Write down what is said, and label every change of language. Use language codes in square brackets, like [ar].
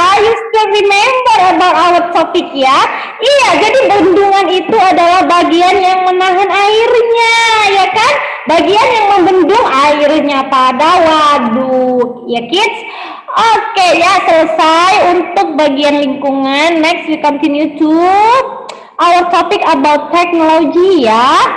[en] You still remember about our topic ya. [id] Iya, jadi bendungan itu adalah bagian yang menahan airnya, ya kan? Bagian yang membendung airnya pada waduk, ya kids. Oke, ya selesai untuk bagian lingkungan. [en] Next we continue to our topic about technology ya.